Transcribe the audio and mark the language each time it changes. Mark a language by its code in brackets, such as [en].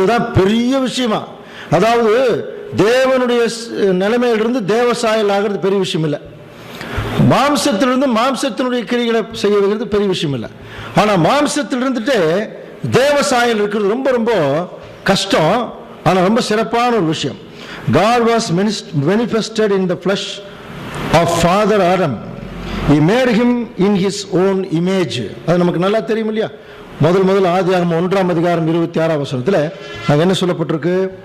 [ta] இதுதான் பெரிய விஷயமா. அதாவது தேவனுடைய நிலைமையிலிருந்து தேவ சாயல் ஆகிறது பெரிய விஷயம் இல்லை. மாம்சத்திலிருந்து மாம்சத்தினுடைய கிரிகளை செய்ய வைக்கிறது பெரிய விஷயம் இல்லை. ஆனால் மாம்சத்தில் இருந்துட்டு தேவ சாயல் இருக்கிறது ரொம்ப ரொம்ப கஷ்டம். ஆனால் ரொம்ப சிறப்பான ஒரு விஷயம். [en] God was manifested in the flesh of Father Adam. He made him in his own image. [ta] அது நமக்கு நல்லா தெரியும் இல்லையா? முதல் ஆதியாகமம் 1ஆம் அதிகாரம் 26ஆம் வசனத்தில் அங்கே என்ன சொல்லப்பட்டிருக்கு?